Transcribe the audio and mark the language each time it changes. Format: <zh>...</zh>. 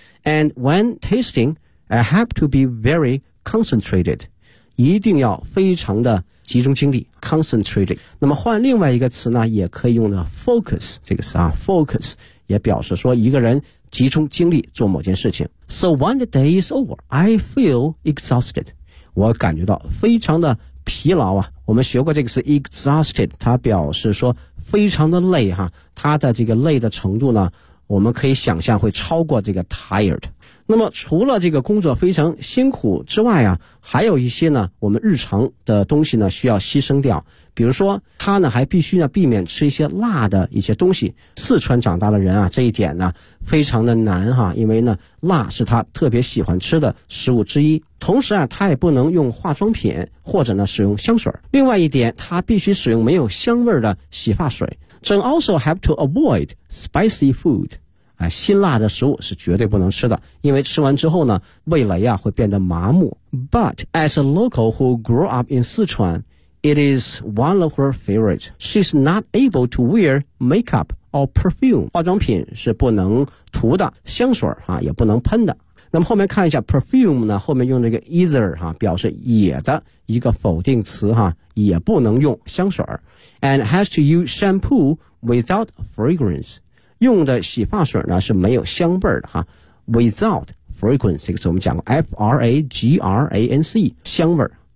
<en>And when tasting, I have to be very concentrated,</en> <zh>一定要非常的集中精力 concentrated. 那么换另外一个词呢也可以用的 focus, 这个词啊 focus 也表示说一个人集中精力做某件事情。</zh> <en>So when the day is over, I feel exhausted.</en> <zh>我感觉到非常的疲劳啊。我们学过这个词 exhausted, 它表示说非常的累哈，它的这个累的程度呢，我们可以想象会超过这个 tired。那么除了这个工作非常辛苦之外啊，还有一些呢我们日常的东西呢需要牺牲掉，比如说他呢还必须呢避免吃一些辣的一些东西。四川长大的人啊，这一点呢非常的难哈，因为呢辣是他特别喜欢吃的食物之一，同时啊他也不能用化妆品或者呢使用香水。另外一点，他必须使用没有香味的洗发水。</zh> <en>Then also have to avoid spicy food.</en> <zh>辛辣的食物是绝对不能吃的，因为吃完之后呢味蕾啊会变得麻木。</zh> <en>But as a local who grew up in Sichuan, it is one of her favorites. She's not able to wear makeup or perfume.</en> <zh>化妆品是不能涂的，香水啊也不能喷的。那么后面看一下 perfume 呢，后面用这个 either 啊表示也的一个否定词啊，也不能用香水。</zh> <en>And has to use shampoo without fragrance.</en> <zh>用的洗发水呢是没有香味的哈 ，without fragrance， 我们讲过 fragrance 香味。</zh>